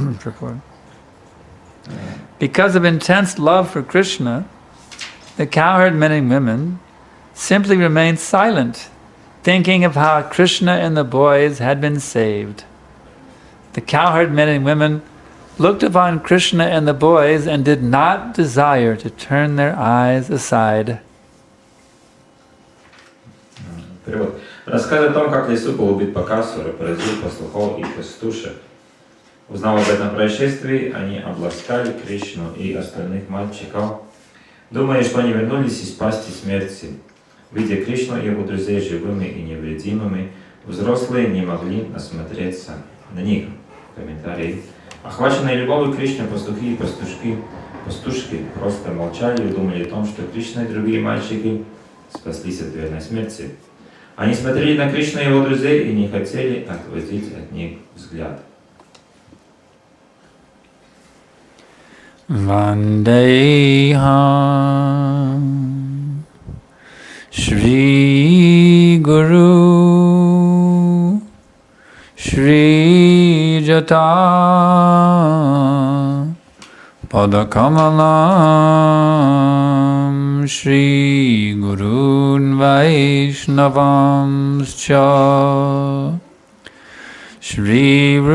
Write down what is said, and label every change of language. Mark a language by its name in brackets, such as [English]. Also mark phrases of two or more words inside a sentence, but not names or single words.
[English] Because of intense love for Krishna, the cowherd men and women simply remained silent, thinking of how Krishna and the boys had been saved. The cowherd men and women looked upon Krishna and the boys and did not desire to turn their eyes aside. [Russian] Перевод. Рассказ о том, как лесу был убит Бакасура, поразил пастухов и пастушек. Узнав об этом происшествии, они обласкали Кришну и остальных мальчиков, думая, что они вернулись из пасти смерти. Видя Кришну и его друзей живыми и невредимыми, взрослые не могли насмотреться на них. Комментарий. Охваченные любовью Кришны пастухи и пастушки просто молчали и думали о том, что Кришна и другие мальчики спаслись от верной смерти. Они смотрели на Кришну и его друзей и не хотели отводить от них взгляд. [Sanskrit] वन्देऽहं श्री गुरु श्री जत पदकमलं श्री गुरुन् वैष्णवां श्च श्री